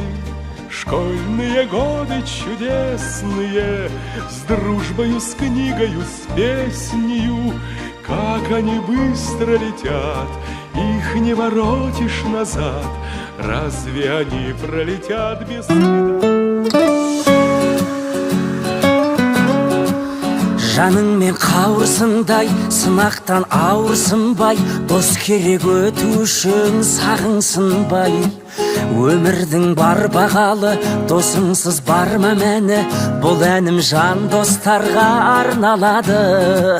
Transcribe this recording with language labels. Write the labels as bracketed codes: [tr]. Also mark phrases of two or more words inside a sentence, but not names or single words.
[ru] Школьные годы чудесные, с дружбою, с книгою, с песнею. Как они быстро летят, их не воротишь назад. Разве они пролетят без следа? [kk] Жаныңмен қауырсындай, сынақтан ауырсынбай, дос керек өту үшін сағынсынбай. Өмірдің бар бағалы, досыңсыз бар ма мәні, бұл әнім жан достарға арналады.